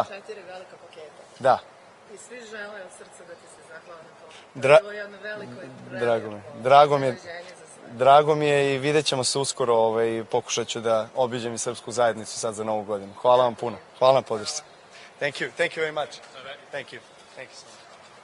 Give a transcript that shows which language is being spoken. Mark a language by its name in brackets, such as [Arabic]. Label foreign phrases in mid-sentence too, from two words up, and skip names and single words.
[Bosnian] 4 velika paketa. Da. I svi žele od srca da ti se zahvala na to. Dra- To je jedno veliko i Drago mi je. prelepo Drago mi je. iznenađenje za sve. Drago mi je i vidjet ćemo se uskoro i pokušat ću da obiđem i srpsku zajednicu sad za Novu godinu. Hvala vam puno. Hvala na podršci. [English] Thank you very much. Thank you so much.